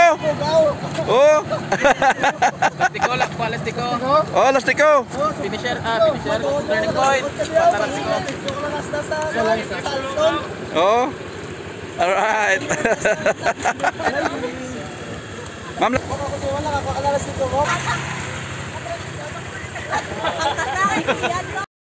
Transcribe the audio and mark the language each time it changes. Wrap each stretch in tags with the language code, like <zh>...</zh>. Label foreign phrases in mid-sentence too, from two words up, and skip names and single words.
<ceb>Oh. Lastiko lang, lastiko. Oh, lastiko.</ceb> <en>Finisher, turning point.</en> <ceb>Lastiko. Oh. Alright. Ma'am. Wala ka, lastiko ko.</ceb>